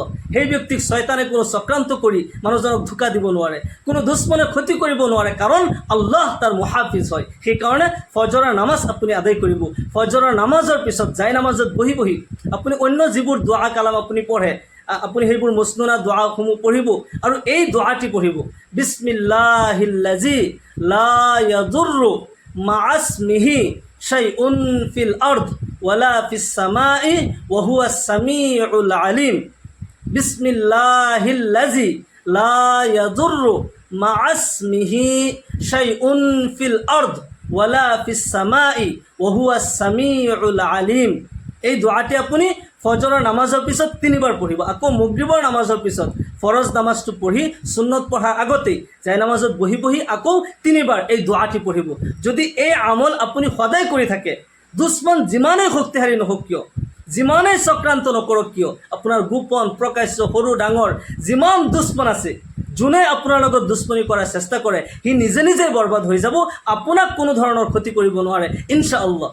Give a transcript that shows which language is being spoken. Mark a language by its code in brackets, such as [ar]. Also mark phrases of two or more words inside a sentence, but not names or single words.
[as] সেই ব্যক্তিক শয়তানে কোনো চক্ৰান্ত কৰি মানুহজনক ধোকা দিব নোৱাৰে, কোনো দুশ্মনে ক্ষতি কৰিব নোৱাৰে, কাৰণ আল্লাহ তাৰ মুহাফিজ হয়। সেইকাৰণে ফজৰৰ নামাজ আপুনি আদায় কৰিব। ফজৰৰ নামাজৰ পিছত জাই নামাজত বহি বহি আপুনি অন্য যিবোৰ দোৱা কালাম আপুনি পঢ়ে, আপুনি সেইবোৰ মসনুনা দোৱাসমূহ পঢ়িব আৰু এই দোৱাটি পঢ়িব, [ar] بسم الله الذي لا يضر مع اسمه شيء في الأرض ولا في السماء وهو السميع العليم. بسم الله الذي لا يضر مع اسمه شيء في الأرض ولا في السماء وهو السميع العليم. [as] এই দোৱাটি আপুনি ফজৰৰ নামাজৰ পিছত 3 বাৰ পঢ়িব, আকৌ মাগৰিবৰ নামাজৰ পিছত ফৰজ নামাজটো পঢ়ি সুন্নত পঢ়াৰ আগতেই জাই নামাজত বহি বহি আকৌ 3 বাৰ এই দোৱাটি পঢ়িব। যদি এই আমল আপুনি সদায় কৰি থাকে, দুশ্মন যিমানেই শক্তিশালী নহওক কিয়, যিমানেই চক্ৰান্ত নকৰক কিয়, আপোনাৰ গোপন প্ৰকাশ্য সৰু ডাঙৰ যিমান দুশ্মন আছে, যোনে আপোনাৰ লগত দুশ্মনী কৰাৰ চেষ্টা কৰে, সি নিজে নিজে বৰবাদ হৈ যাব, আপোনাক কোনো ধৰণৰ ক্ষতি কৰিব নোৱাৰে ইনশাআল্লাহ।